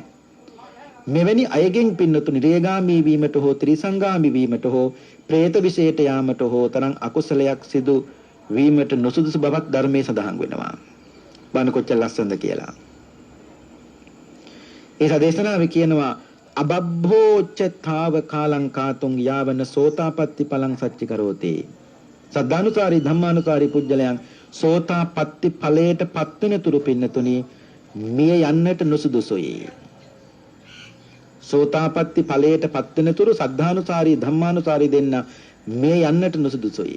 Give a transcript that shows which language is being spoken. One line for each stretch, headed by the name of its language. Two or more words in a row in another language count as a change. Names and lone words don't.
Sinhala: මෙවැනි අයගෙන් පින්නතුනි රේගාමී වීමට හෝ ත්‍රිසංගාමී වීමට හෝ പ്രേත විශේෂයට යාමට හෝ තරම් අකුසලයක් සිදු වීමට නොසුදුසු බවක් ධර්මයේ සඳහන් වෙනවා. බණ කොච්චර ලස්සනද කියලා. ඒ සදේශනාවේ කියනවා
Pali: අබබ්බෝච්චතාව කාලං කාතුං යාවන සෝතාපට්ටි පලං සච්චි කරෝති.
Sinhala: සද්ධානුසාරී ධම්මානුසාරී පුජ්‍යලයන් සෝතාපට්ටි ඵලයට පත්වෙන තුරු පින්නතුනි මිය යන්නට නුසුදුසුයි. සෝතාපට්ටි ඵලයට පත්වෙන තුරු සද්ධානුසාරී ධම්මානුසාරී දෙන්න මිය යන්නට නුසුදුසුයි.